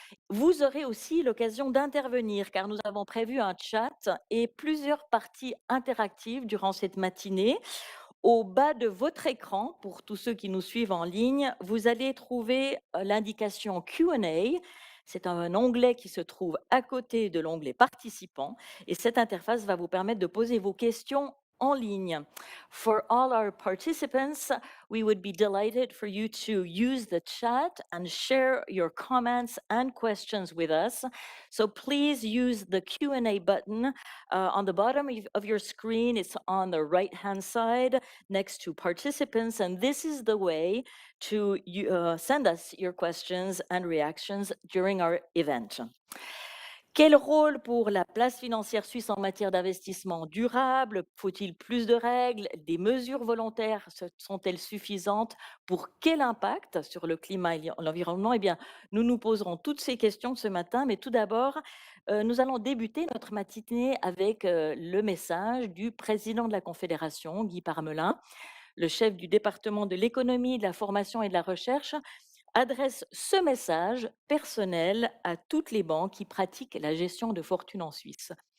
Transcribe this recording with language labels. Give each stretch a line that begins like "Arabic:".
French: Vous aurez aussi l'occasion d'intervenir car nous avons prévu un chat et plusieurs parties interactives durant cette matinée. Au bas de votre écran, pour tous ceux qui nous suivent en ligne, vous allez trouver l'indication Q&A. C'est un onglet qui se trouve à côté de l'onglet Participants et cette interface va vous permettre de poser vos questions en ligne.
English: For all our participants, we would be delighted for you to use the chat and share your comments and questions with us. So please use the Q&A button on the bottom of your screen. It's on the right-hand side next to participants, and this is the way to send us your questions and reactions during our event.
French: Quel rôle pour la place financière suisse en matière d'investissement durable? Faut-il plus de règles? Des mesures volontaires sont-elles suffisantes? Pour quel impact sur le climat et l'environnement? Eh bien, nous nous poserons toutes ces questions ce matin, mais tout d'abord, nous allons débuter notre matinée avec le message du président de la Confédération, Guy Parmelin, le chef du département de l'économie, de la formation et de la recherche, adresse ce message personnel à toutes les banques qui pratiquent la gestion de fortune en Suisse.